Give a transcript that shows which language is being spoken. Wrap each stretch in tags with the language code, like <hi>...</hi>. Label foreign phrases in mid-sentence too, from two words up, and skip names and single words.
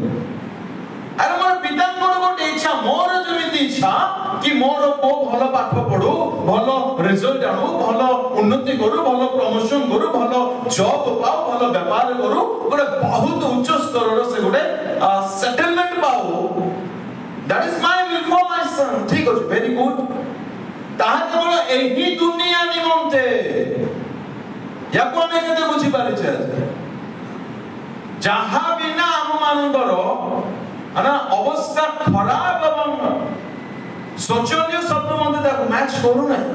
<or>ଆରେ ମୋର ପିତାଙ୍କର ଗୋଟେ ଇଚ୍ଛା, ମୋର ଯେମିତି ଇଚ୍ଛା କି ମୋର ପୁଅ ଭଲ ପାଠ ପଢୁ, ଭଲ ରେଜଲ୍ଟ ଆଣୁ, ଭଲ ଉନ୍ନତି କରୁ, ଭଲ ପ୍ରମୋସନ କରୁ, ଭଲ ଜବ୍ ପାଉ, ଭଲ ବେପାର କରୁ, ଗୋଟେ ବହୁତ ଉଚ୍ଚ ସ୍ତରର ସେ ଗୋଟେ ସେଟଲମେଣ୍ଟ ପାଉ।</or> <en>That is my will for my son.</en> <or>ଠିକ ଅଛି,</or> <en>very good.</en> <or>ତାହା କେବଳ ଏହି ଦୁନିଆ ନିମନ୍ତେ। ୟାକୁ ଆମେ କେତେ ବୁଝିପାରିଛେ? ଯାହା ବିନା ଆମ ମାନଙ୍କର ଅବସ୍ଥା ଖରାପ ଏବଂ ଶୋଚନୀୟ ଶବ୍ଦ ମଧ୍ୟ ତାକୁ ମ୍ୟାଚ୍ କରୁନାହିଁ।</or>